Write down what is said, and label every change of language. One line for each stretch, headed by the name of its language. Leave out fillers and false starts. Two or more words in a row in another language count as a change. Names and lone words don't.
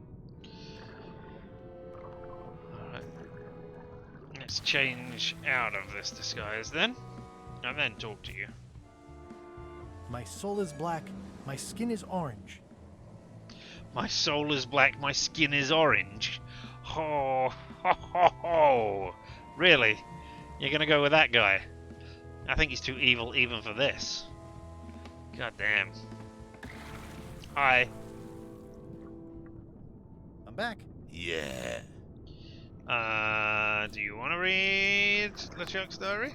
English: Alright. Let's change out of this disguise then, and then talk to you. My soul is black, my skin is orange. My soul is black, my skin is orange. Ho, ho, ho, ho. Really? You're gonna go with that guy? I think he's too evil even for this. God damn. Hi. I'm back. Yeah. Do you want to read LeChuck's diary?